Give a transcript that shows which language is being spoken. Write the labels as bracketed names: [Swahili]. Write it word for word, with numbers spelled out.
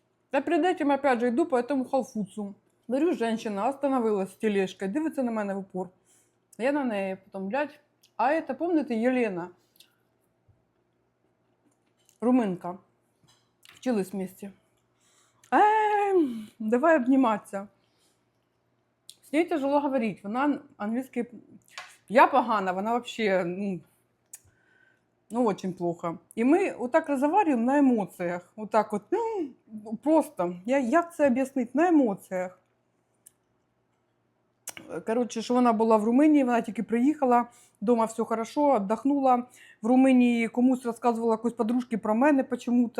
[Russian] Та перед этим, опять же, йду по этому Халфуцу. [Ukrainian] Говорю, женщина остановилась з тележкою, дивиться на мене в упор. Я на неї, потім, блядь, [Russian] а это, помните, [Ukrainian] Єлена? [Russian] Руминка. Вчились вместе. Ей, [Ukrainian] давай обніматися. [Russian] С ней тяжело говорить. [Ukrainian] Вона англійський... Я погана, [Russian] вона вообще, ну, ну, очень плохо. [Ukrainian] І ми отак розмовляємо на емоціях. Отак от, ну, просто. Я, як це об'яснити? На емоціях. Коротше, що вона була в Румунії, вона тільки приїхала, вдома [Russian] все хорошо, [Ukrainian] віддохнула. В Румунії комусь розказувала якоїсь подружки про мене почему-то.